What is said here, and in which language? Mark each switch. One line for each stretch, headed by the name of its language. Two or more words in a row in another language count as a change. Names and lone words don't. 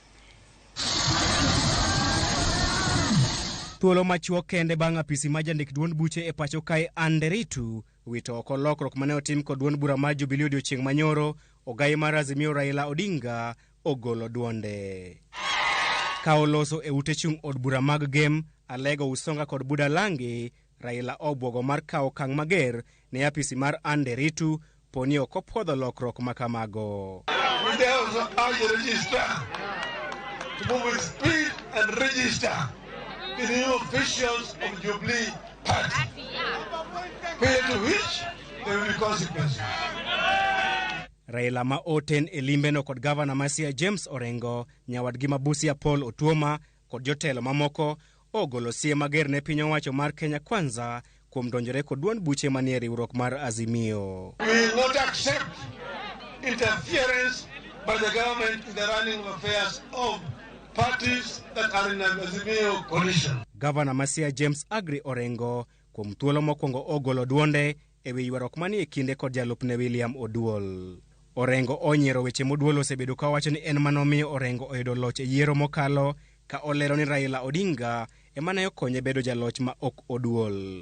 Luo (Kenya and Tanzania): Thuolo machuok kende bang' apisi ma jandik duond buche e pacho kae Anderitu wito oko lokruok mane otim kod duond bura mar Jubilee odiechieng' manyoro, ogai mar Azimio Raila Odinga ogolo duonde. Ka oloso e ute chung' od bura mag Gem, Alego, Usonga kod Budalangi, Raila obwogo mar kawo okang' mager ne apisi mar Anderitu poni ok opodho lokruok makamago.
English: To move with speed and register the new officials of Jubilee Party. Failure to which there will be consequences.
Luo (Kenya and Tanzania): Raila ma oten e limbeno kod gavana ma Siaya James Orengo, nyawadgi ma Busia Paul Otuoma kod jotelo mamoko ogolo sie mager ne piny owacho mar Kenya Kwanza kuom donjore kod duond buche manie riwruok mar Azimio.
English: We will not accept interference by the government in the running of affairs of parties that are in an Azimio coalition.
Luo (Kenya and Tanzania): Gavana ma Siaya James Agri Orengo kuom thuolo mokwongo ogolo duonde e wi ywaruok manie kinde kod jalupne William Oduol. Orengo onyiero weche moduol osebedo ka wacho ni en manomiyo Orengo oyudo loch e yiero mokalo, ka olero ni Raila Odinga ema ne okonye bedo jaloch ma ok Oduol.